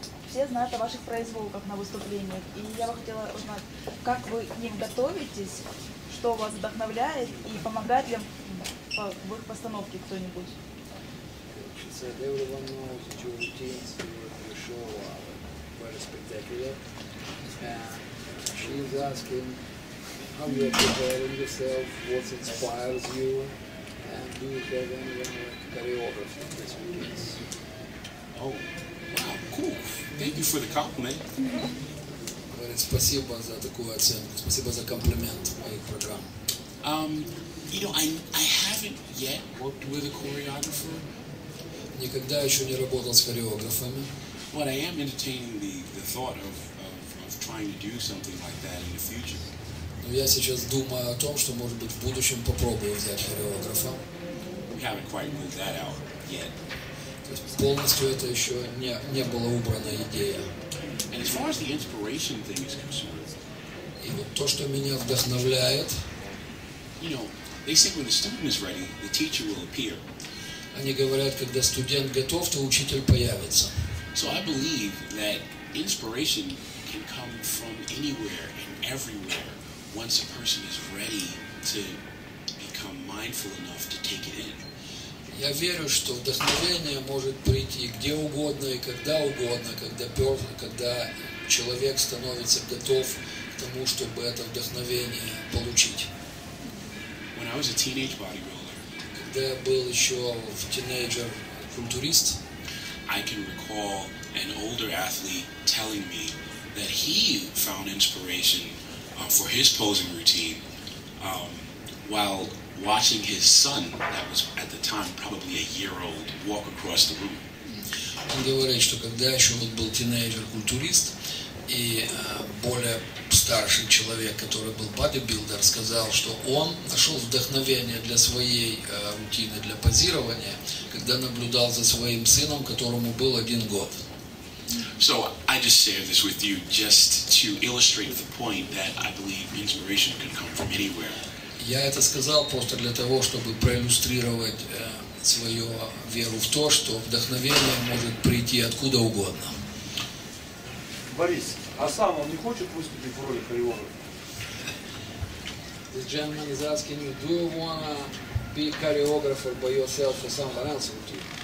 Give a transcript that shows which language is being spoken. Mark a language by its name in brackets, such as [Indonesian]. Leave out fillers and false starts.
[Russian] Все знают о ваших произволках на выступлениях. И я бы хотела узнать, как вы к ним готовитесь, что вас вдохновляет и помогает ли в их постановке кто-нибудь? [English] How you are preparing yourself, what inspires you, and do you have any choreography this weekend? Oh, wow, cool. Thank you for the compliment. [Russian] Говорит, спасибо за такую оценку, спасибо за комплимент моих программ. [English] You know, I haven't yet worked with a choreographer. [Russian] Никогда еще не работал с хореографами. [English] But I am entertaining the thought of trying to do something like that in the future. [Russian] Но я сейчас думаю о том, что, может быть, в будущем попробую взять хореографа. [English] We haven't quite moved that out yet. [Russian] То есть полностью это еще не была убрана идея. [English] And as far as the inspiration thing is concerned, [Russian] и вот то, что меня вдохновляет, [English] you know, they say when the student is ready, the teacher will appear. [Russian] Они говорят, когда студент готов, то учитель появится. [English] So I believe that inspiration can come from anywhere and everywhere. Once a person is ready to become mindful enough to take it in. [Russian] Я верю, что вдохновение может прийти где угодно и когда угодно, когда человек становится готов к тому, чтобы это вдохновение получить. [English] When I was a teenage bodybuilder, [Russian] когда я был еще тинейджер-культурист, [English] I can recall an older athlete telling me that he found inspiration for his posing routine while watching his son, that was at the time probably a year-old, walk across the room. [Russian] Он говорит, что когда еще был тинейджер-культурист, и более старший человек, который был бодибилдер, сказал, что он нашел вдохновение для своей рутины, для позирования, когда наблюдал за своим сыном, которому был 1 год. [English] So I just share this with you just to illustrate the point that I believe inspiration can come from anywhere. [Russian] Я это сказал просто для того, чтобы проиллюстрировать свою веру в то, что вдохновение может прийти откуда угодно. Борис, а сам он не хочет выступить в роли хореографа? [English] This gentleman is asking you, do you want to be a choreographer by yourself or someone else with you?